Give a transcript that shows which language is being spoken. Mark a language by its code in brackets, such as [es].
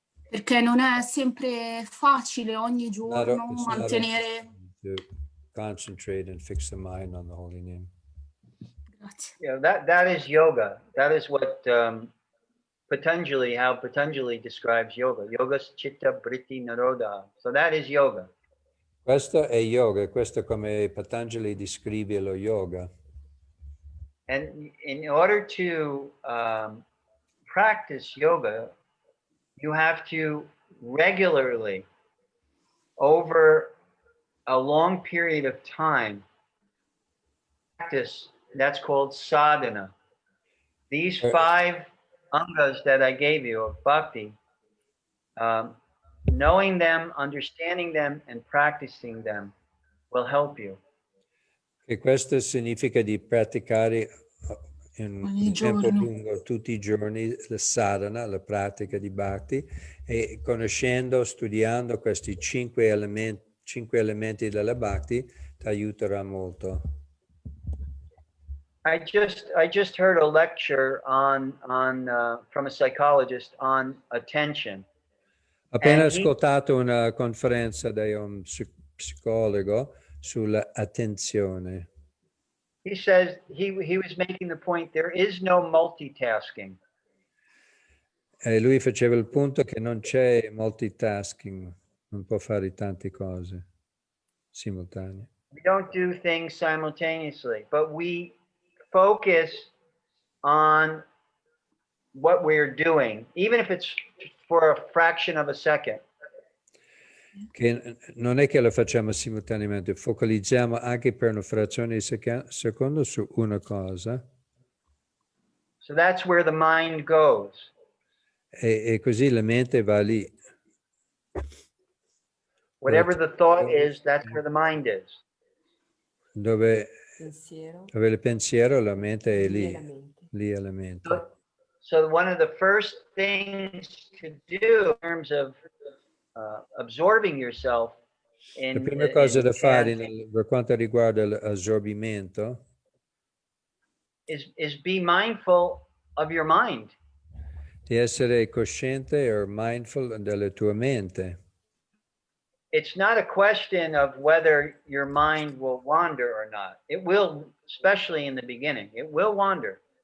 [it] Perché non è sempre facile ogni giorno [en] It's not [it] mantenere... [en] to concentrate and fix the mind on the holy name. [it] Grazie. [en] You know, that is yoga. That is what Patanjali, how Patanjali describes yoga. [sa] Yoga chitta vritti naroda. [en] So that is yoga. [it] Questo è yoga, questo come Patanjali descrive lo yoga. [en] And in order to practice yoga, you have to regularly, over a long period of time, practice. That's called sadhana. These 5 angas that I gave you of bhakti, knowing them, understanding them, and practicing them will help you. [it] E questo significa di praticare in un tempo lungo, tutti i giorni, la sadhana, la pratica di Bhakti, e conoscendo, studiando questi 5 elementi della Bhakti ti aiuterà molto. [en] I just heard a lecture on from a psychologist on attention. [it] Appena ascoltato una conferenza da un psicologo sull'attenzione. [en] He says he was making the point there is no multitasking. [it] E lui faceva il punto che non c'è multitasking, non può fare tante cose simultanee. [en] We don't do things simultaneously, but we focus on what we're doing, even if it's for a fraction of a second. [it] Che non è che lo facciamo simultaneamente, focalizziamo anche per una frazione di secondo su una cosa. [en] So that's where the mind goes. [it] E così la mente va lì. [en] Whatever the thought is, that's where the mind is. [it] Dove il pensiero, la mente è lì, lì è la mente. [en] So one of the first things to do in terms of absorbing yourself in [it] La prima cosa da fare [en] chanting [it] per quanto riguarda l'assorbimento [en] is be mindful of your mind. [it] di essere cosciente o mindful della tua mente. [en] It's not a question of whether your mind will wander or not. It will, especially in the beginning, it will wander.